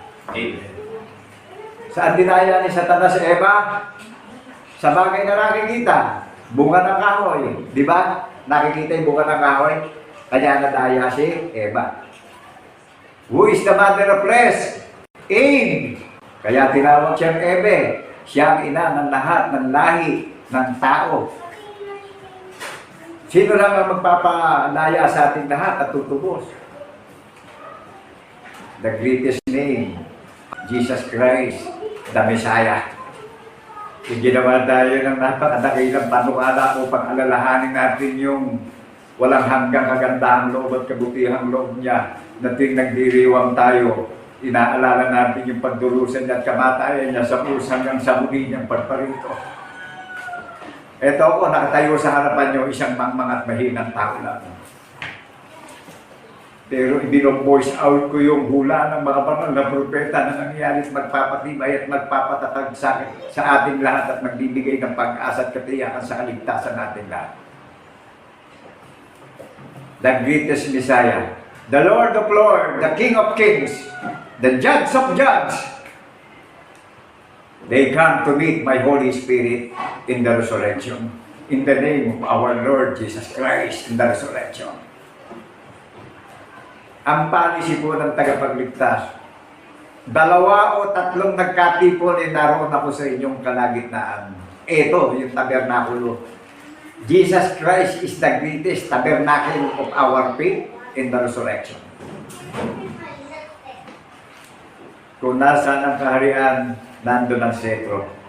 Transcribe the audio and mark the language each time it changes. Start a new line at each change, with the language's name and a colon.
Filipino: Amen. Saan dinaya ni Satanas si Eva? Sa bagay na nakikita, bunga ng kahoy. Di ba? Nakikita yung bunga ng kahoy. Kaya nadaya si Eva.
English: Who is the mother of flesh? Eve.
Filipino: Kaya tinawag siyang Eve. Siya ang ina ng lahat ng lahi ng tao. Sino lang ang magpapalaya sa ating lahat at tutubos?
English: The greatest name, Jesus Christ, the Messiah.
Filipino: Ginawa tayo ng napakadakilang panukala upang alalahanin natin yung walang hanggang kagandahang loob at kabutihang loob niya na tuwing nagdiriwang tayo, inaalala natin yung pagdurusan niya at kamatayan niya sa krus hanggang sa muli niyang pagparito. Ito ako, nakatayo sa harapan niyo, isang mangmang at mahinang tao lang. Pero ibino-voice out ko yung hula ng mga banal na propeta na nangyari at magpapatibay at magpapatatag sa ating lahat at magbibigay ng pag-asa at katiyakan sa kaligtasan natin lahat.
English: The greatest Messiah, the Lord of Lords, the King of Kings, the Judge of Judges. They come to meet my Holy Spirit in the resurrection. In the name of our Lord Jesus Christ in the resurrection.
Filipino: Ang policy po ng tagapagligtas, 2 o 3 nagkatipon naroon ako sa inyong kalagitnaan. Ito, yung tabernakulo.
English: Jesus Christ is the greatest tabernacle of our faith in the resurrection.
Filipino: Kung nasaan ang kaharian, nandun ang setro.